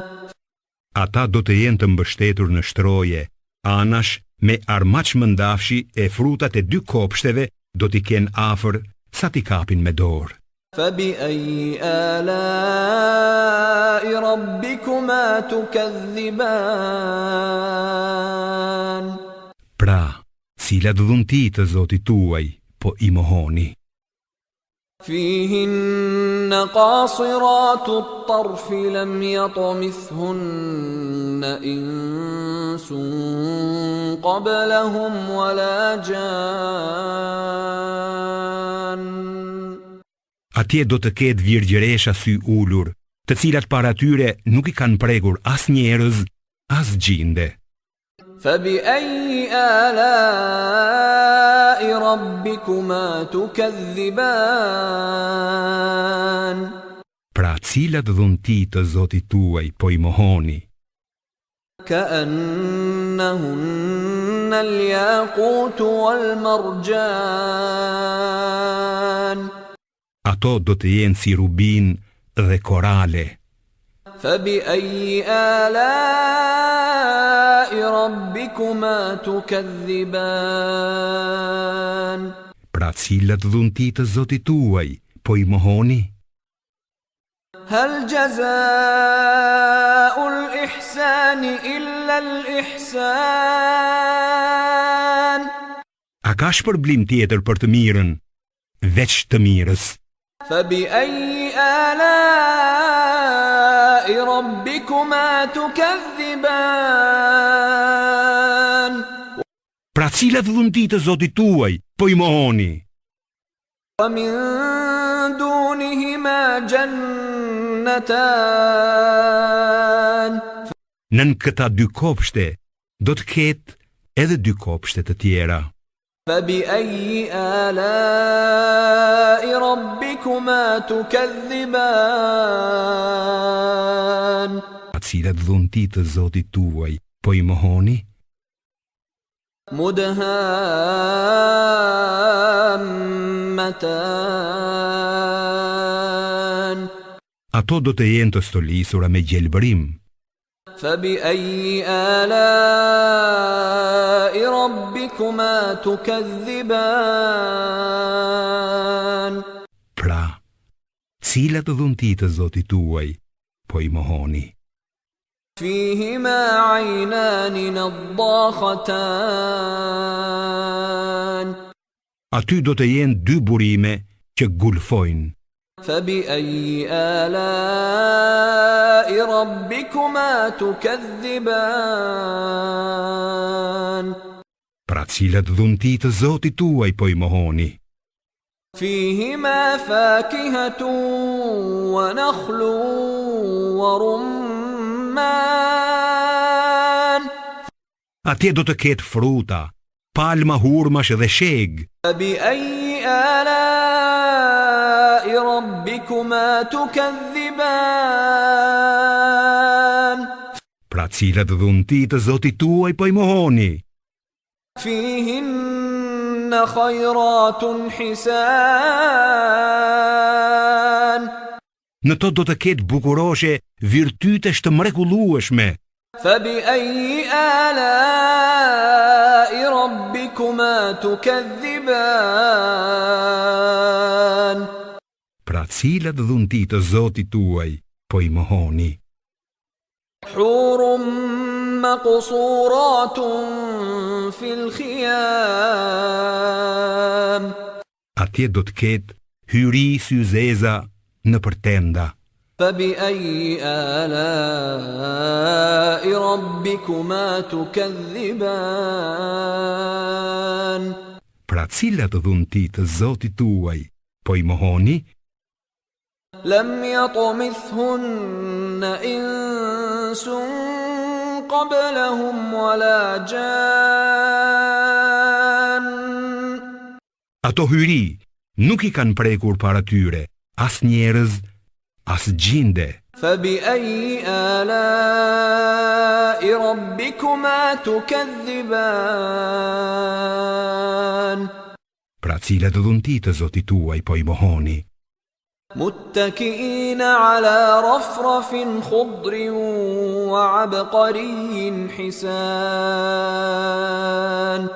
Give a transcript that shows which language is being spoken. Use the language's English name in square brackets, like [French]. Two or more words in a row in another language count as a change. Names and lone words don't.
[Albanian] Ata do të jenë të mbështetur në shtroje, anash me armaç mëndafshi e frutat e dy kopshteve do t'i kenë afër sa t'i kapin me dorë. [Arabic] فبأي آلاء ربكما تكذبان. [Albanian] Pra, cilat dhunti të Zotit tuaj po i mohoni. [Arabic] فيهن قاصرات الطرف لم يطمثهن إنس قبلهم ولا جان. [Albanian] Atje do të ketë virgjëresha sy ulur, të cilat para tyre nuk i kanë prekur as njerëz, as gjinde. [Arabic] فبأي آلاء ربكما تكذبان. [Albanian] Pra cilat dhunti të Zotit tuaj po i mohoni. [Arabic] كأنهن الياقوت والمرجان. [Albanian] Ato do të jenë si rubin dhe korale. [Arabic] فبأي آلاء ربكما تكذبان. [Albanian] Pra cilat dhunti të Zotit tuaj po i mohoni. [Arabic] هل جزاء الإحسان إلا الإحسان. [Albanian] A ka shpërblim tjetër për të mirën, veç të mirës. [Arabic] فبأي آلاء ربكما تكذبان [Albanian] Pra cilat dhunti të Zotit tuaj po I mohoni? [Arabic] ومن دونهما جنتان [Albanian] Nën këta dy kopshte do të ketë edhe dy kopshte të tjera. [Arabic] فبأي آلاء ربكما تكذبان [Albanian] Pra cilat dhunti të Zotit tuaj po I mohoni? [Arabic] مدهامتان [Albanian] Ato do të jenë të stolisura me gjelbërim. [Arabic] فبأي آلاء ربكما تكذبان [Albanian] Pra, cilat dhunti të Zotit tuaj po I mohoni? [Arabic] فيهما عينان نضاختان [Albanian] Aty do të jenë dy burime që gulfojnë. [Arabic] فبأي آلاء ربكما تكذبان [Albanian] Pra cilat dhunti të Zotit tuaj po I mohoni? [Arabic] فيهما فاكهة ونخل ورمان [Albanian] Atje do të ketë fruta, palma, hurmash dhe sheg. [Arabic] فبأي آلاء ربكما تكذبان [Albanian] Pra cilat dhunti të Zotit tuaj po I mohoni? [Arabic] فيهن خيرات حسان [Albanian] Në to do të ketë bukuroshe virtytesh të mrekullueshme. [Arabic] فبأي آلاء ربكما تكذبان [Albanian] Pra cilat dhunti të Zotit tuaj po I mohoni? [Arabic] حور مقصورات في الخيام [Albanian] Atje do të ketë hyri syzeza në përtenda. [Arabic] فبأي آلاء ربكما تكذبان [Albanian] Pra cilat dhunti të Zotit tuaj po I mohoni? [Arabic] لم يطمثهن إنس قبلهم ولا جان [Albanian] Ato hyri nuk I kanë prekur para tyre, as njerëz, as gjinde. [Arabic] فبأي آلاء ربكما تكذبان [Albanian] Pra cilat dhunti të Zotit tuaj po I mohoni? [Arabic] متكئين على رفرف خضر وعبقري حسان